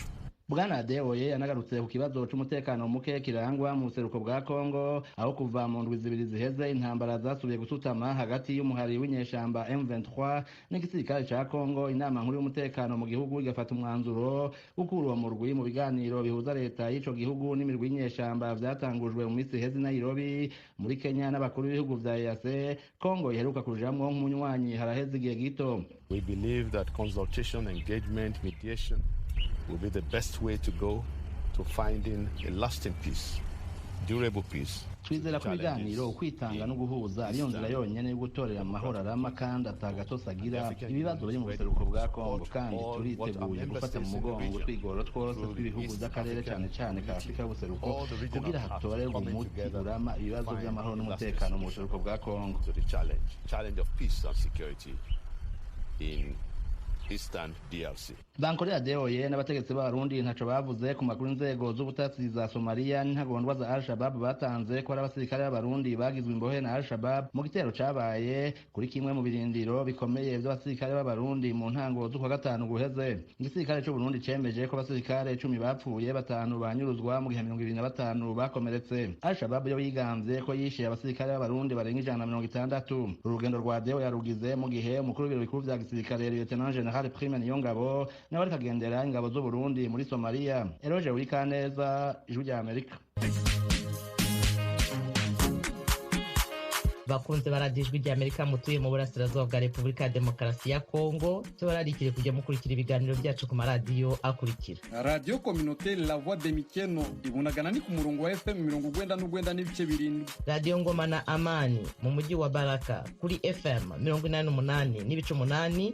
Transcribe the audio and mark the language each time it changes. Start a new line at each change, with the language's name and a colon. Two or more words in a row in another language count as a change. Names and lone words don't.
Rundi: Bwana Deoye yanagarutse ku kibazo c'umutekano muke kirangwa mu seruko bwa Congo, aho kuva mu ndwi zibiri ziheze intambara zasubiye gusutama hagati y'umuhari w'inyeshamba M23 n'igisirikare ca Congo. Inama nkuru y'umutekano mu gihugu igafata umwanzuro gukura uwo murwi mu biganiro bihuza leta y'ico gihugu n'imirwi y'inyeshamba vyatangujwe mu minsi iheze Nairobi muri Kenya n'abakuru b'ibihugu vya EAC. Congo iheruka kujamwo nk'umunywanyi haraheze igihe gito.
English: We believe that consultation, engagement, mediation will be the best way to go to finding a lasting peace, durable peace.
Rundi: Twizera ko ibiganiro kwitanga no guhuza ariyo nzira yonyene yo gutorera amahoro arama kandi atagatosagira ibibazo biri mu buseruko bwa Congo, kandi turiteguye gufata mu mugongo twigoro twose tw'ibihugu by'akarere cyane cyane ka Afrika y'ubuseruko kugira hatorerwe umuti urama ibibazo by'amahoro n'umutekano mu buseruko bwa Congo.
English: The challenge of peace and security in Eastern DRC.
Rundi: Bankorea Deoye n'abategetsi b'Abarundi ntaco bavuze ku makuru inzego z'ubutasi za Somalia n'intagondwa za Al-Shabaab batanze ko ari abasirikare b'Abarundi bagizwe imbohe na Al-Shabaab mu gitero cabaye kuri kimwe mu birindiro bikomeye by'abasirikare b'Abarundi mu ntango z'ukwa gatanu guheze. Igisirikare c'u Burundi cemeje ko abasirikare 10 bapfuye, 5 banyuruzwa mu gihe 25 bakomeretse. Al-Shabaab yo yiganze ko yishe abasirikare b'Abarundi barenga 160. Urugendo rwa Deoye yarugize mu gihe umukuru w'ibiro bikuru vya gisirikare Lieutenant General Prime Niyongabo nawe ari kagendera ingabo z'u Burundi muri Somalia. Eroje Wikaneza, Ijwi rya Amerika. Bakunze baradijwi rya Amerika mutuye mu burasirazuba bwa Repubulika ya Demokarasi ya Kongo, tubararikire kujya mukurikira ibiganiro byacu ku maradiyo akurikira: Radio Communautaire La Voix de Mikeno ibunagana ni ku murongo wa FM 99 n'ibice 7, Radio Ngoma na Amani mu mujyi wa Baraka kuri FM 88 n'ibice 8,